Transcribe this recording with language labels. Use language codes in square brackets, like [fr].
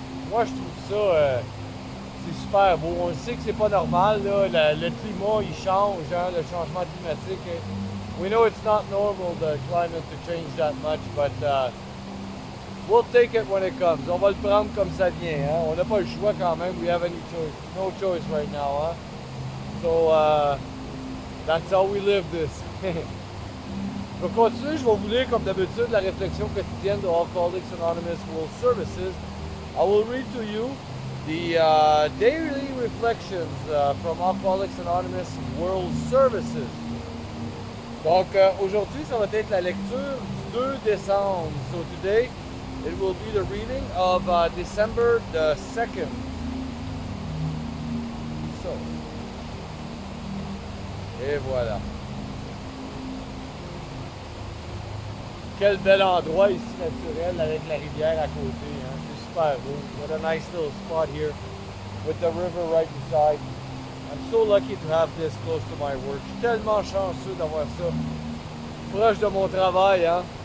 [fr] Moi je trouve ça c'est super beau. On sait que c'est pas normal, là, le climat il change, hein, le changement climatique. [en] We know it's not normal the climate to change that much, but we'll take it when it comes. [fr] On va le prendre comme ça vient, hein. On n'a pas le choix quand même. [en] We have any choice, no choice right now, hein. So that's how we live this. [fr] Je vais continuer, je vais vous lire comme d'habitude la réflexion quotidienne de Alcooliques Anonymes World Services. [en] I will read to you the daily reflections from Alcooliques Anonymous World Services. [fr] Donc aujourd'hui, ça va être la lecture du 2 décembre. [en] So today, it will be the reading of December the 2nd. [fr] So, et voilà. Quel bel endroit ici naturel avec la rivière à côté. Hein? C'est super beau. [en] What a nice little spot here with the river right beside. I'm so lucky to have this close to my work. [fr] Je suis tellement chanceux d'avoir ça proche de mon travail. Hein?